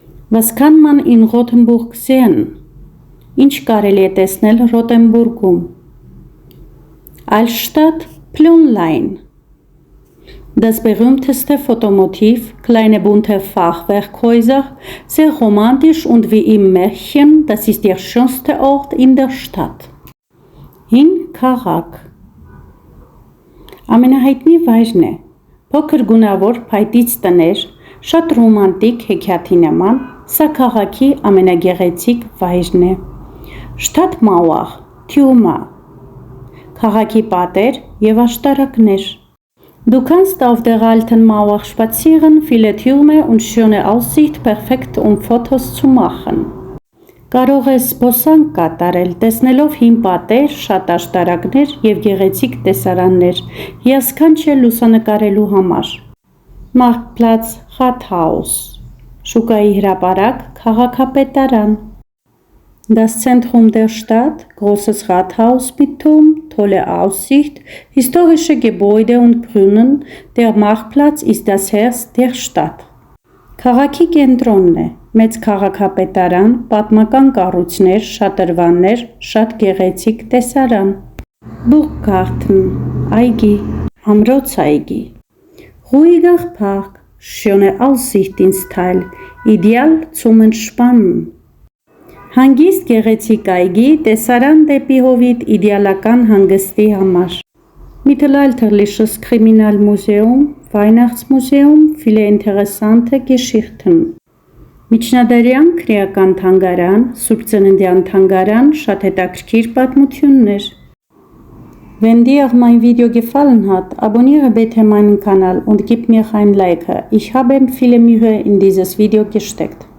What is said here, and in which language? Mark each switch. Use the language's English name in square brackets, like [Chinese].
[German] Was kann man in Rothenburg sehen? [Armenian] Ինչ կարելի է տեսնել Ռոտենբուրգում? [German] Altstadt Plünlein. Das berühmteste Fotomotiv, kleine bunte Fachwerkhäuser, sehr romantisch und wie im Märchen, das ist der schönste Ort in der Stadt. [Armenian] Հին քաղաք. Ամենահայտնի վայրն է, փոքր գունավոր փայտից տներ, շատ ռոմանտիկ հեքիաթի նման, սա քաղաքի ամենագեղեցիկ վայրն է. Stadtmauer, Թյումա, քաղաքի պատեր և աշտարակներ. [German] Du kannst auf der alten Mauer spazieren, viele Türme und schöne Aussicht, perfekt Fotos zu machen. [Armenian] Կարող ես զբոսանք կատարել, տեսնելով հին պատեր, շատ աշտարակներ և գեղեցիկ տեսարաններ, հիասքանչ լուսանկարելու համար. [German] Marktplatz, Rathaus, [Armenian] շուկայի հրապարակ, քաղաքապետարան. [German] Das Zentrum der Stadt, großes Rathaus mit Turm, tolle Aussicht, historische Gebäude und Brunnen, der Marktplatz ist das Herz der Stadt. [Armenian] Քաղաքի կենտրոնն է, մեծ քաղաքապետարան, պատմական կառույցներ, շատրվաններ, շատ գեղեցիկ տեսարան. Burggarten, այգի, ամրոց այգի. [German] Ruhiger Park, schöne Aussicht ins Tal, ideal zum Entspannen. [Armenian] Հանգիստ գեղեցիկ այգի, տեսարան դեպի հովիտ, իդեալական հանգստի համար. [German] Mittelalterliches Kriminalmuseum, Weihnachtsmuseum, viele interessante Geschichten. [Armenian] Միջնադարյան քրեական թանգարան, Սուրբ Ծննդյան թանգարան, շատ հետաքրքիր պատմություններ. [German] Wenn dir mein Video gefallen hat, abonniere bitte meinen Kanal und gib mir ein Like. Ich habe viele Mühe in dieses Video gesteckt.